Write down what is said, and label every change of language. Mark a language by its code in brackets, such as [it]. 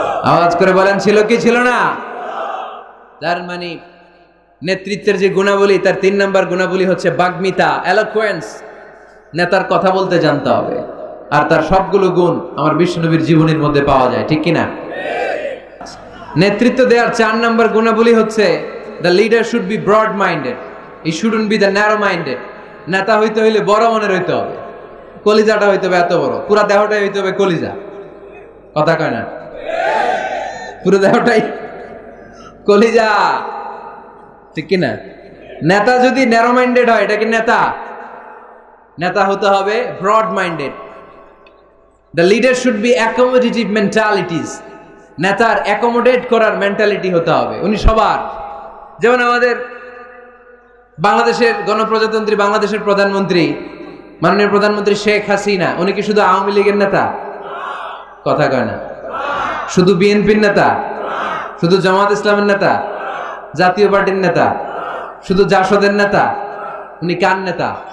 [bn] আওয়াজ করে বলেন, ছিল কি ছিল না? তার মানে নেতৃত্বের যে গুণাবলী, তার 3 নাম্বার গুণাবলী হচ্ছে বাগ্মিতা, এলোকুয়েন্স। নেতার কথা বলতে জানতে হবে। আর তার সবগুলো গুণ আমার বিশ্বনবীর জীবনের মধ্যে পাওয়া যায়, ঠিক কিনা? নেতৃত্ব দেওয়ার 4 নাম্বার গুণাবলী হচ্ছে [en] the leader should be broad minded, he shouldn't be the narrow minded. [bn] নেতা হইতে হইলে বড় মনের হইতে হবে, কলিজাটা হইতে হবে এত বড়, পুরো দেহটাই হইতে হবে কলিজা। কথা কয় না? পুরো দেহটাই কলিজা, ঠিক কিনা? নেতা যদি ন্যারো মাইন্ডেড হয়, এটা কি নেতা? নেতা হতে হবে broad minded. [en] The leader should be accommodative mentalities. [bn] নেতার অ্যাকোমোডেট করার মেন্টালিটি হতে হবে। উনি সবার, যেমন আমাদের বাংলাদেশের গণপ্রজাতন্ত্রী বাংলাদেশের প্রধানমন্ত্রী, মাননীয় প্রধানমন্ত্রী শেখ হাসিনা, উনি কি শুধু আওয়ামী লীগের নেতা? কথা কয় না। শুধু বিএনপির নেতা? শুধু জামাত ইসলামের নেতা? জাতীয় পার্টির নেতা? শুধু জাসদের নেতা? উনি কার নেতা?